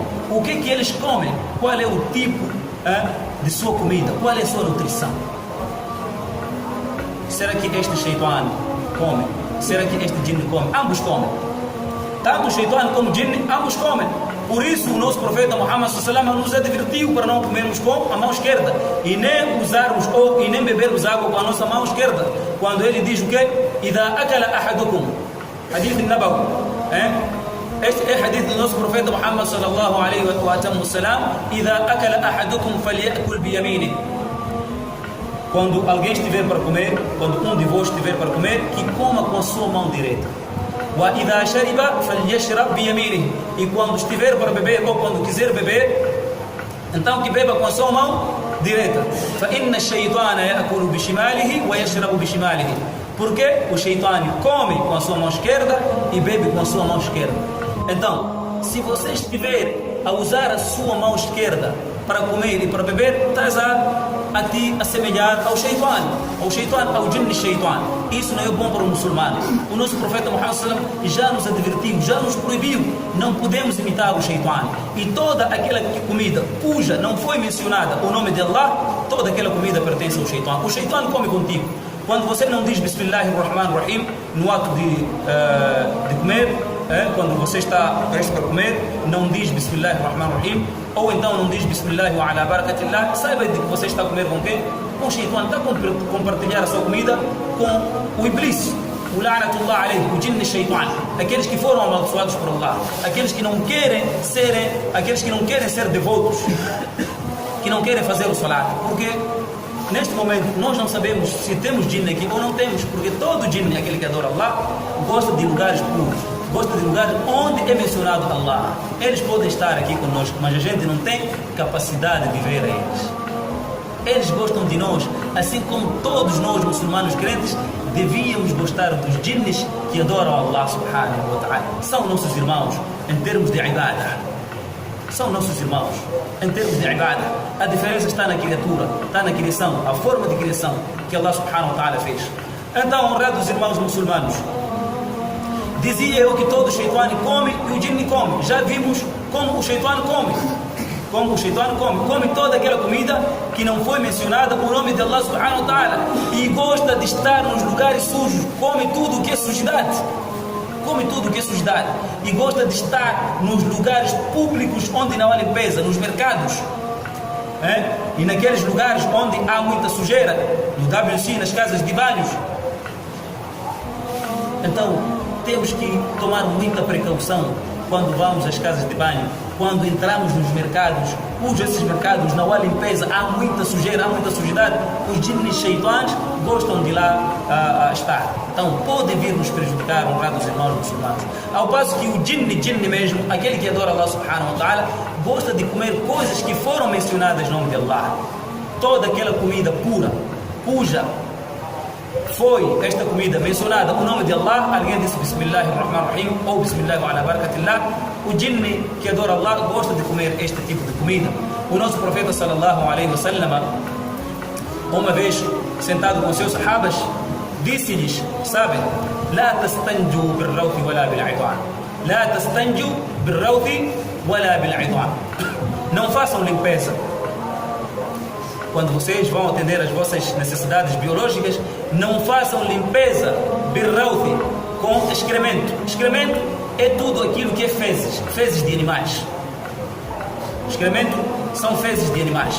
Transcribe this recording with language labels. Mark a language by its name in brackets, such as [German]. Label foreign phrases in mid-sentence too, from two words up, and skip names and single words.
[Portuguese] O que é que eles comem? Qual é o tipo de sua comida? Qual é a sua nutrição? Será que este Shaitan come? Será que este Jinn come? Ambos comem. Tanto o Shaitan como o Jinn, ambos comem. Por isso o nosso profeta Muhammad [Arabic] صلى الله عليه وسلم [Portuguese] nos advertiu para não comermos com a mão esquerda e nem usarmos e nem bebermos água com a nossa mão esquerda. Quando ele diz o quê? [Arabic] إذا أكل أحدكم حديث النبوي. [Portuguese] Este é o hadith do nosso profeta Muhammad [Arabic] صلى الله عليه وسلم. إذا أكل أحدكم فليأكل بيمينه. [Portuguese] Quando alguém estiver para comer, quando um de vós estiver para comer, que coma com a sua mão direita. [Arabic] وإذا شرب فليشرب بيمينه. [Portuguese] E quando estiver para beber ou quando quiser beber, então que beba com a sua mão direita. [Arabic] فإن الشيطان يأكل بشماله ويشرب بشماله. [Portuguese] Porque o Shaitan come com a sua mão esquerda e bebe com a sua mão esquerda. Então, se você estiver a usar a sua mão esquerda para comer e para beber, estás a te assemelhar ao Shaitan, ao Jinn Shaitan. Isso não é bom para o muçulmano. O nosso profeta Muhammad [Arabic] صلى الله عليه وسلم [Portuguese] já nos advertiu, já nos proibiu. Não podemos imitar o Shaitan. E toda aquela comida cuja não foi mencionada o nome de Allah, toda aquela comida pertence ao Shaitan. O Shaitan come contigo. Quando você não diz Bismillahirrahmanirrahim no ato de comer, quando você está prestes para comer, não diz Bismillahirrahmanirrahim, ou então não diz [Arabic] بسم الله وعلى بركة الله, [Portuguese] saiba de que você está a comer com quem? Com o Shaitan. Está a compartilhar a sua comida com o Iblis, o [Arabic] لعنة الله عليه, [Portuguese] o Jinn Shaitan, aqueles que foram amaldiçoados por Allah, aqueles que não querem ser devotos, que não querem fazer o salat, porque neste momento nós não sabemos se temos Jinn aqui ou não temos, porque todo Jinn, aquele que adora Allah, gosta de lugares puros, gosta de lugares onde é mencionado Allah. Eles podem estar aqui conosco, mas a gente não tem capacidade de ver a eles. Eles gostam de nós, assim como todos nós muçulmanos crentes devíamos gostar dos jinns que adoram Allah [Arabic] سبحانه وتعالى. [Portuguese] São nossos irmãos em termos de ibadah. São nossos irmãos em termos de ibadah. A diferença está na criatura, está na criação, a forma de criação que Allah [Arabic] سبحانه وتعالى [Portuguese] fez. Então, honrados irmãos muçulmanos, dizia eu que todo o Shaitan come e o Jinn come. Já vimos como o Shaitan come. Como o Shaitan come toda aquela comida que não foi mencionada o nome de Allah [Arabic] سبحانه وتعالى. [Portuguese] E gosta de estar nos lugares sujos. Come tudo o que é sujidade. Come tudo o que é sujidade. E gosta de estar nos lugares públicos onde não há limpeza, nos mercados. E naqueles lugares onde há muita sujeira, no WC, nas casas de banhos. Então, temos que tomar muita precaução quando vamos às casas de banho, quando entramos nos mercados, esses mercados não há limpeza, há muita sujeira, há muita sujidade. Os jinns shaitãs gostam de lá estar. Então podem vir nos prejudicar, honrados irmãos muçulmanos. Ao passo que o jinn mesmo, aquele que adora Allah [Arabic] سبحانه وتعالى, [Portuguese] gosta de comer coisas que foram mencionadas em nome de Allah. Toda aquela comida pura, cuja foi esta comida mencionada o nome de Allah, alguém disse Bismillahirrahmanirrahim ou [Arabic] بسم الله وعلى بركة الله, [Portuguese] o jinn que adora Allah gosta de comer este tipo de comida. O nosso profeta [Arabic] صلى الله عليه وسلم, [Portuguese] uma vez sentado com seus sahabas, disse-lhes, sabem, [Arabic] لا تستنجوا بالروث ولا بالعظام، لا تستنجوا بالروث ولا بالعظام, [Portuguese] não façam limpeza quando vocês vão atender às vossas necessidades biológicas. Não façam limpeza birrawthi, com excremento. Excremento é tudo aquilo que é fezes de animais. Excremento são fezes de animais.